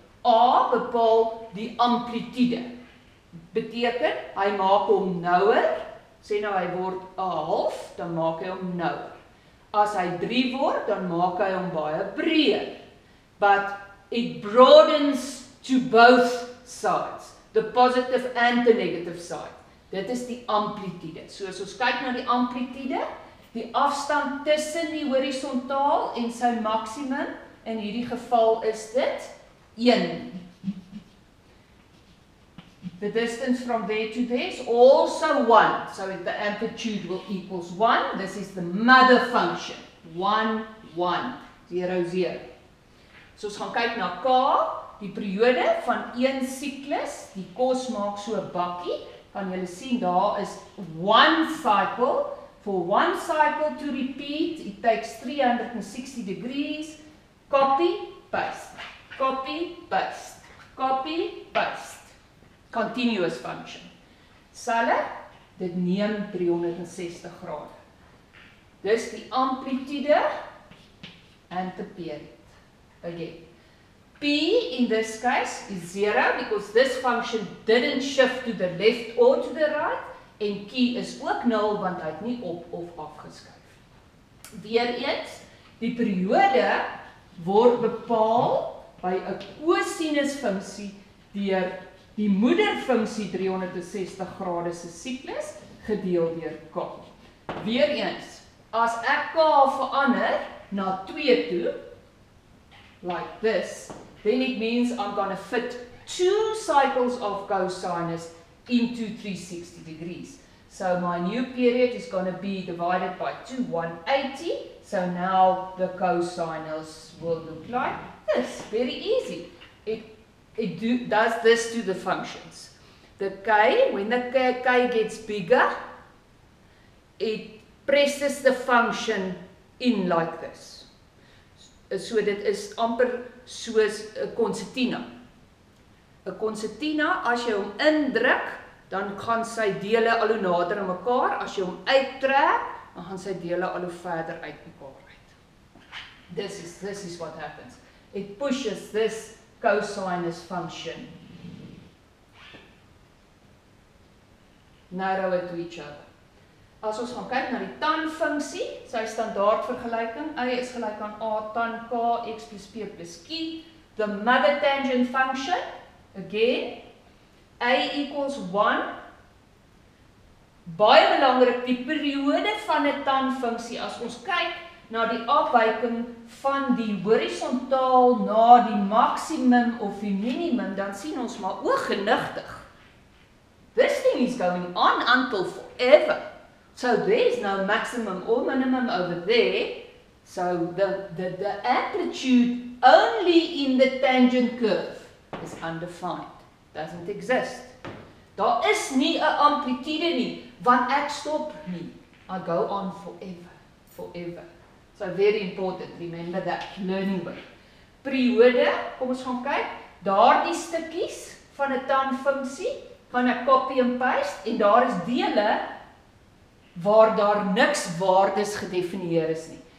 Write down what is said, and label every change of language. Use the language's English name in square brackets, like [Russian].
[Afrikaans] A bepaal die amplitude. Beteken, hy maak hom nouer, sê nou hy word 'n half, dan maak hy hom nouer. As hy 3 word, dan maak hy hom baie breër. [English] But it broadens to both sides, the positive and the negative side. [Afrikaans] Dit is die amplitude. So as ons kyk na die amplitude, die afstand tussen die horisontaal en sy maksimum, in hierdie geval is dit 1. [English] The distance from there to there is also 1. So the amplitude will equals 1. This is the mother function. 1, 1, 0, 0. [Afrikaans] So ons gaan kyk na K, die periode van een siklus. Die kos maak so 'n bakkie. Kan julle sien, daar is 1 cycle. [English] For 1 cycle to repeat, it takes 360 degrees. Copy, paste. Copy, paste. Copy, paste. Continuous function. [Afrikaans] Selle, dit neem 360 grade. Dis die amplitude [English] and the period. Again. P in this case is 0 because this function didn't shift to the left or to the right. [Afrikaans] En Q is ook 0 want hy het nie op of afgeskuif. Weereens, die periode word bepaal by 'n kosinusfunksie deur die moederfunksie 360 grade se siklus gedeel deur K. Weereens, as ek K verander na 2 toe, [English] like this, then it means I'm going to fit 2 cycles of cosinus into 360 degrees. So my new period is going to be divided by 2, 180. So now the cosinus will look like this. Very easy. It does this to the functions. The K, when the K gets bigger, it presses the function in like this. [Afrikaans] So dit is amper soos 'n konsertina. 'n Konsertina, as jy hom indruk, dan gaan sy dele al hoe nader aan mekaar. As jy hom uittrek, dan gaan sy dele al hoe verder uit mekaar uit. [English] This is what happens. It pushes this cosinus function narrower to each other. [Afrikaans] As ons gaan kyk na die tan-funksie, sy standaardvergelyking, y is gelyk aan a tan k x plus p plus q. [English] The mother tangent function, again, a equals 1. [Afrikaans] Baie belangrik, die periode van 'n tan-funksie, as ons kyk na die afwyking van die horisontaal na die maksimum of die minimum, dan sien ons maar ooggenigtig. [English] This thing is going on until forever. So there's no maximum or minimum over there. So the amplitude only in the tangent curve is undefined. Doesn't exist. [Afrikaans] Daar is nie 'n amplitude nie, want ek stop nie. [English] I go on forever, forever. So very important, remember that, learning work. [Afrikaans] Periode, kom ons gaan kyk, daardie stukkies van 'n tan-funksie, gaan ek copy en paste, en daar is dele waar daar niks waardes gedefinieer is nie.